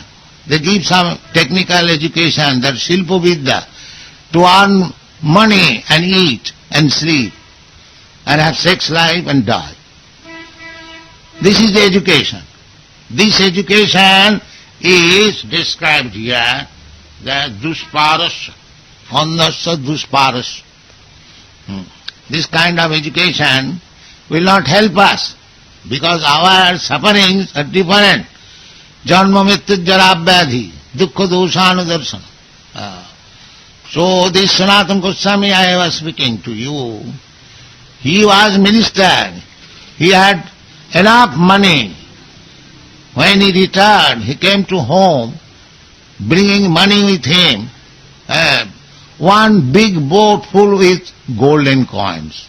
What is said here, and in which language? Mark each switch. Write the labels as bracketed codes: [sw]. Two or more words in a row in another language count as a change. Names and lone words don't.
[en] They give some technical education, that [sa] Shilpa Vidya, [en] to earn money and eat and sleep and have sex life and die. This is the education. This education is described here, the [sa] dusparasya, andhasya dusparasya. [en] This kind of education will not help us because our sufferings are different. [sa] Janma mrityu jara vyadhi, dukkha doshanu darsana. [en] So this Sanatana Goswami I was speaking to you, he was minister, he had enough money. When he returned, he came to home, bringing money with him, one big boat full with golden coins.